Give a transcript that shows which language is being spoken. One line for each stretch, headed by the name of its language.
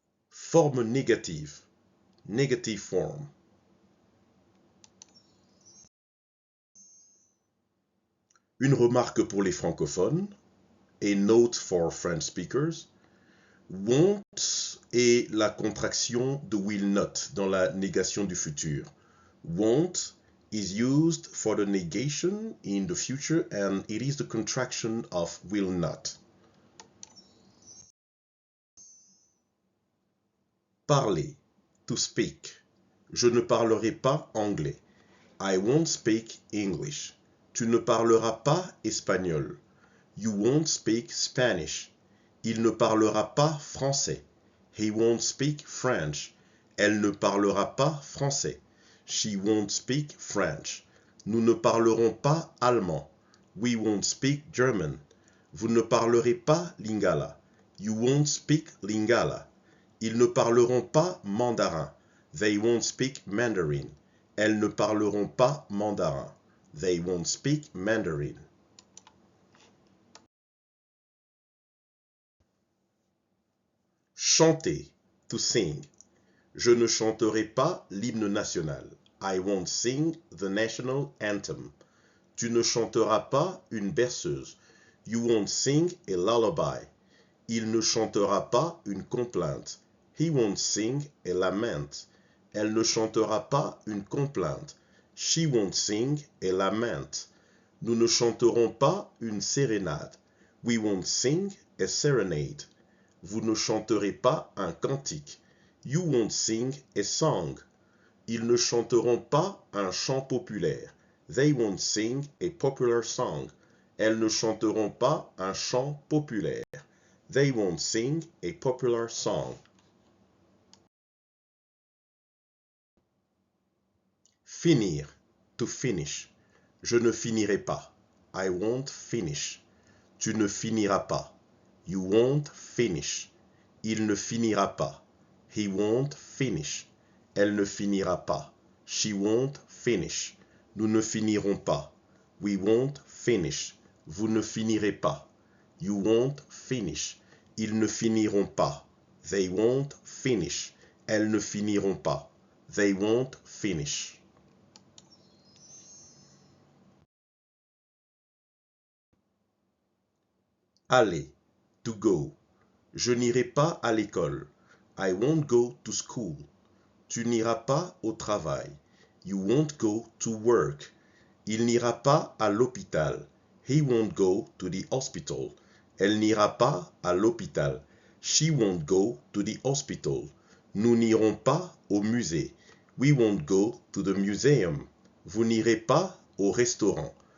French: Forme négative.
English: Negative form.
French: Une remarque pour les francophones.
English: A note for French speakers.
French: Won't est la contraction de will not dans la négation du futur.
English: Won't is used for the negation in the future and it is the contraction of will not. Parler, to speak.
French: Je ne parlerai pas anglais.
English: I won't speak English.
French: Tu ne parleras pas espagnol.
English: You won't speak Spanish.
French: Il ne parlera pas français.
English: He won't speak French.
French: Elle ne parlera pas français.
English: She won't speak French.
French: Nous ne parlerons pas allemand.
English: We won't speak German.
French: Vous ne parlerez pas lingala.
English: You won't speak lingala.
French: Ils ne parleront pas mandarin.
English: They won't speak Mandarin.
French: Elles ne parleront pas mandarin.
English: They won't speak Mandarin. Chanter, to sing.
French: Je ne chanterai pas l'hymne national.
English: I won't sing the national anthem.
French: Tu ne chanteras pas une berceuse.
English: You won't sing a lullaby.
French: Il ne chantera pas une complainte.
English: He won't sing a lament.
French: Elle ne chantera pas une complainte.
English: She won't sing a lament.
French: Nous ne chanterons pas une sérénade.
English: We won't sing a serenade.
French: Vous ne chanterez pas un cantique.
English: You won't sing a song.
French: Ils ne chanteront pas un chant populaire.
English: They won't sing a popular song.
French: Elles ne chanteront pas un chant populaire.
English: They won't sing a popular song.
French: Finir,
English: to finish.
French: Je ne finirai pas.
English: I won't finish.
French: Tu ne finiras pas.
English: You won't finish.
French: Il ne finira pas.
English: He won't finish.
French: Elle ne finira pas.
English: She won't finish.
French: Nous ne finirons pas.
English: We won't finish.
French: Vous ne finirez pas.
English: You won't finish.
French: Ils ne finiront pas.
English: They won't finish.
French: Elles ne finiront pas.
English: They won't finish.
French: Aller,
English: to go.
French: Je n'irai pas à l'école.
English: I won't go to school.
French: Tu n'iras pas au travail.
English: You won't go to work.
French: Il n'ira pas à l'hôpital.
English: He won't go to the hospital.
French: Elle n'ira pas à l'hôpital.
English: She won't go to the hospital.
French: Nous n'irons pas au musée.
English: We won't go to the museum.
French: Vous n'irez pas au restaurant.